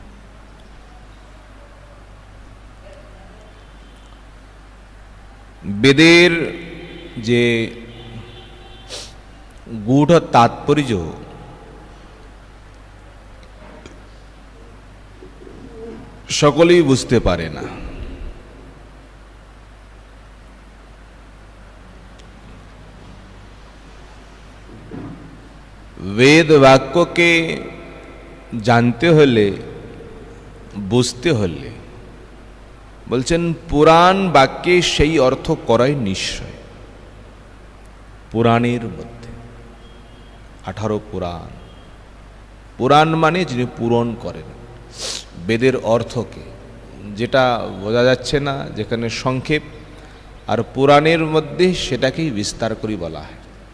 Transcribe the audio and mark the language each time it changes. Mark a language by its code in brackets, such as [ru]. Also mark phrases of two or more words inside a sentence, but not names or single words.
[bn] বেদের যে গূঢ় তাৎপর্য সকলেই বুঝতে পারে না। বেদ বাক্য কে জানতে হলে বুঝতে হলে বলছেন পুরাণ বাক্যে সেই অর্থ করাই নিশ্চয়। পুরাণের মধ্যে 18 পুরাণ, পুরাণ মানে যিনি পূরণ করেন বেদের অর্থকে, যেটা বোঝা যাচ্ছে না যেখানে সংক্ষেপ, আর পুরাণের মধ্যে সেটাকেই বিস্তার করে বলা হয়।